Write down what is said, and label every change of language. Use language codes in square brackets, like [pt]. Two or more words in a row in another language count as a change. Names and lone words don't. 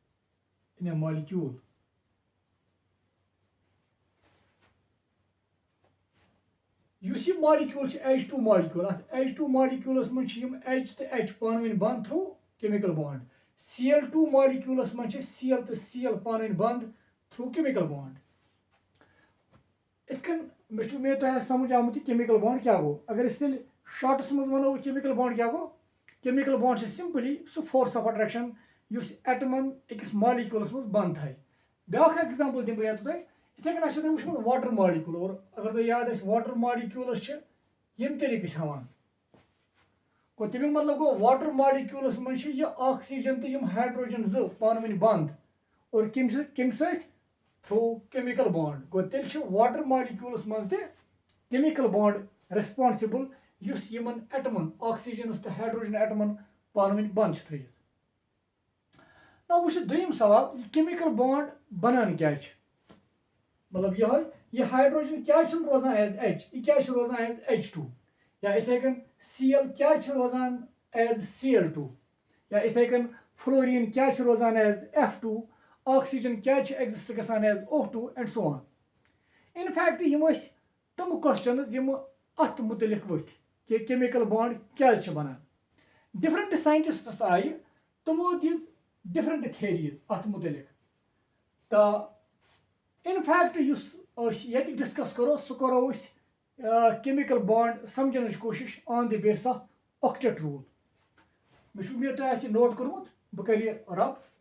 [ks] युस यह मॉलिक्यूल H2 मॉलिक्यूल H2 मॉलिक्यूलस मज H तो H पान वन बंद [en] through chemical bond. [ks] Cl2 मॉलिक्यूलस मज Cl तो Cl पान वन बंद [en] through chemical bond. [ks] इतकन मे तो समझ आमुत [en] chemical bond [ks] क्या गो। अगर शॉर्टस मज वनो [en] chemical bond [ks] क्या गो [en] chemical bond simply [ks] सो [en] force of attraction [ks] युस एटमन अकिस मॉलिक्यूलस मज बंद थाय। ब्या एग्जांपल दिन बह तुम इथे कन वो [en] water molecule. [ks] और अगर तुम याद [en] water moleculas [ks] यम तरीके हावान गो तमिक मतलब गो वाटर मॉलिक्यूलस मज ऑक्सीजन तो यम हाइड्रोजन जो पान वन बंद और कम [en] through chemical bond. [ks] गो तेल [en] water moleculas [ks] मज [en] chemical bond responsible [ks] युस यमन एटमन ऑक्सीजन तो हाइड्रोजन एटमन पान वन बंद थयित। ना वो दुयम सवाल [en] chemical bond [ks] बनान क्या मतलब यह हाइड्रोजन क्या रोजान [en] as H [ks] यह क्या रोजान [en] as H2 [ks] या इथे कन Cl क्या रोजान [en] as Cl2 [ks] या इथे कन फ्लोरीन क्या रोजान [en] as F2 [ks] ऑक्सीजन क्या एग्जिस्ट गसान [en] as O2 and so on. in fact [ks] यम तम क्वेश्चन यम अत मुतलिक वथ कि [en] chemical bond [ks] क्या बनान। [en] different scientists [ks] आय तमो दिस [en] different theories [ks] अत मुतलिक। तो [en] in fact [ks] ये डिस्कस करो सह करो [en] chemical bond [ks] समझन कोशिश [en] on the base of octet rule. [ks] मे उम्मीद तुम नोट कर्मुत बह कर रब।